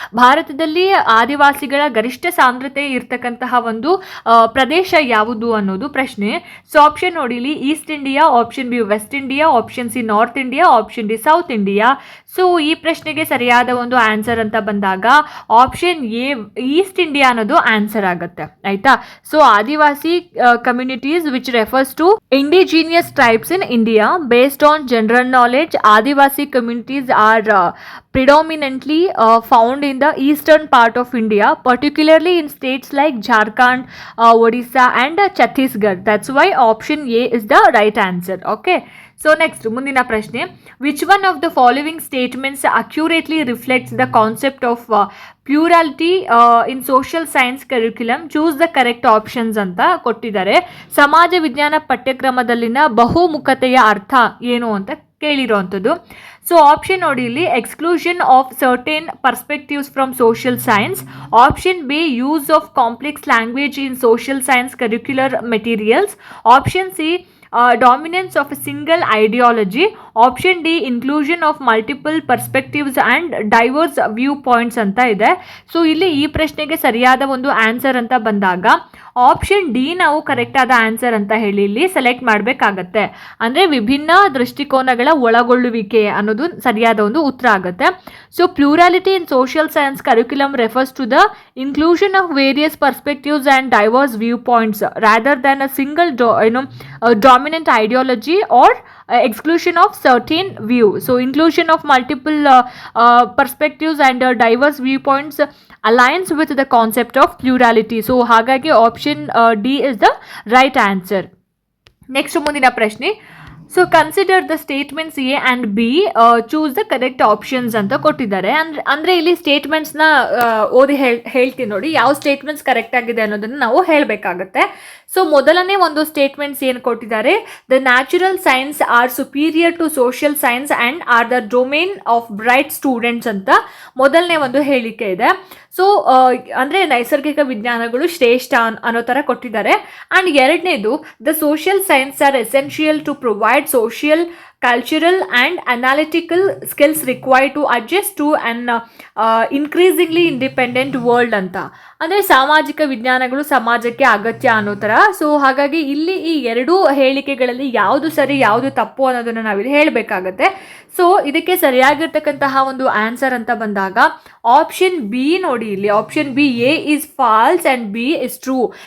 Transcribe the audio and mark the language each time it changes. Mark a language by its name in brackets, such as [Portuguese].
[Kannada] ಭಾರತದಲ್ಲಿ ಆದಿವಾಸಿಗಳ ಗರಿಷ್ಠ ಸಾಂದ್ರತೆ ಇರ್ತಕ್ಕಂತಹ ಒಂದು ಪ್ರದೇಶ ಯಾವುದು ಅನ್ನೋದು ಪ್ರಶ್ನೆ. [English] so option [Kannada] ನೋಡಿ, ಇಲ್ಲಿ [English] East India, option B west India, option C north India, option D south India. [Kannada] So ಈ ಪ್ರಶ್ನೆಗೆ ಸರಿಯಾದ ಒಂದು ಆನ್ಸರ್ ಅಂತ ಬಂದಾಗ ಆಪ್ಷನ್ ಎ ಈಸ್ಟ್ ಇಂಡಿಯಾ ಅನ್ನೋದು ಆನ್ಸರ್ ಆಗುತ್ತೆ, ಆಯ್ತಾ. [English] So Adivasi communities which refers to indigenous tribes in India. Based on general knowledge, Adivasi communities are predominantly found in the eastern part of India, particularly in states like Jharkhand, Odisha and Chhattisgarh. That's why option A is the right answer. Okay. So next, [Kannada] ಮುಂದಿನ ಪ್ರಶ್ನೆ, [English] which one of the following statements accurately reflects the concept of plurality in social science curriculum? Choose the correct options [Kannada] ಅಂತ ಕೊಟ್ಟಿದ್ದಾರೆ. ಸಮಾಜ ವಿಜ್ಞಾನ ಪಠ್ಯಕ್ರಮದಲ್ಲಿನ ಬಹುಮುಖತೆಯ ಅರ್ಥ ಏನು ಅಂತ ಕೇಳಿರೋವಂಥದ್ದು. [English] so option [Kannada] ನೋಡಿ, ಇಲ್ಲಿ [English] Exclusion of certain perspectives from social science. Option B use of complex language in social science curricular materials. Option C dominance of a single ideology. Option D inclusion of multiple perspectives and diverse viewpoints [Kannada] ಅಂತ ಇದೆ. So ಇಲ್ಲಿ ಈ ಪ್ರಶ್ನೆಗೆ ಸರಿಯಾದ ಒಂದು answer ಅಂತ ಬಂದಾಗ option D ನಾವು ಕರೆಕ್ಟ್ ಆದ ಆನ್ಸರ್ ಅಂತ ಹೇಳಿ ಇಲ್ಲಿ ಸೆಲೆಕ್ಟ್ ಮಾಡಬೇಕಾಗತ್ತೆ. ಅಂದರೆ ವಿಭಿನ್ನ ದೃಷ್ಟಿಕೋನಗಳ ಒಳಗೊಳ್ಳುವಿಕೆ ಅನ್ನೋದು ಸರಿಯಾದ ಒಂದು ಉತ್ತರ ಆಗುತ್ತೆ. [English] So plurality in social science curriculum refers to the inclusion of various perspectives and diverse view points rather than a single dominant ideology or exclusion of certain view. So inclusion of multiple perspectives and diverse viewpoints aligns with the concept of plurality. So hagagi option D is the right answer. Next [Kannada] ಮುಂದಿನ ಪ್ರಶ್ನೆ, [English] so consider the statements A and B, choose the correct options [Kannada] ಅಂತ ಕೊಟ್ಟಿದ್ದಾರೆ. ಅಂದರೆ ಇಲ್ಲಿ ಸ್ಟೇಟ್ಮೆಂಟ್ಸ್ನ ಓದಿ ಹೇಳ್ತೀನಿ ನೋಡಿ, ಯಾವ ಸ್ಟೇಟ್ಮೆಂಟ್ಸ್ ಕರೆಕ್ಟ್ ಆಗಿದೆ ಅನ್ನೋದನ್ನು ನಾವು ಹೇಳಬೇಕಾಗತ್ತೆ. ಸೊ ಮೊದಲನೇ ಒಂದು ಸ್ಟೇಟ್ಮೆಂಟ್ಸ್ ಏನು ಕೊಟ್ಟಿದ್ದಾರೆ, [English] the natural science are superior to social science and are the domain of bright students [Kannada] ಅಂತ ಮೊದಲನೇ ಒಂದು ಹೇಳಿಕೆ ಇದೆ. ಸೊ ಅಂದರೆ ನೈಸರ್ಗಿಕ ವಿಜ್ಞಾನಗಳು ಶ್ರೇಷ್ಠ ಅನ್ನೋ ಥರ ಕೊಟ್ಟಿದ್ದಾರೆ. ಆ್ಯಂಡ್ ಎರಡನೇದು, [English] The social science are essential to provide social, cultural and analytical skills required to adjust to an increasingly independent world ಅಂತ. [Kannada] ಅಂದರೆ ಸಾಮಾಜಿಕ ವಿಜ್ಞಾನಗಳು ಸಮಾಜಕ್ಕೆ ಅಗತ್ಯ ಅನ್ನೋ ಥರ. ಸೊ ಹಾಗಾಗಿ ಇಲ್ಲಿ ಈ ಎರಡೂ ಹೇಳಿಕೆಗಳಲ್ಲಿ ಯಾವುದು ಸರಿ ಯಾವುದು ತಪ್ಪು ಅನ್ನೋದನ್ನು ನಾವಿಲ್ಲಿ ಹೇಳಬೇಕಾಗತ್ತೆ. ಸೊ ಇದಕ್ಕೆ ಸರಿಯಾಗಿರ್ತಕ್ಕಂತಹ ಒಂದು ಆನ್ಸರ್ ಅಂತ ಬಂದಾಗ ಆಪ್ಷನ್ ಬಿ ನೋಡಿ, ಇಲ್ಲಿ option B [English] A is false and B is true.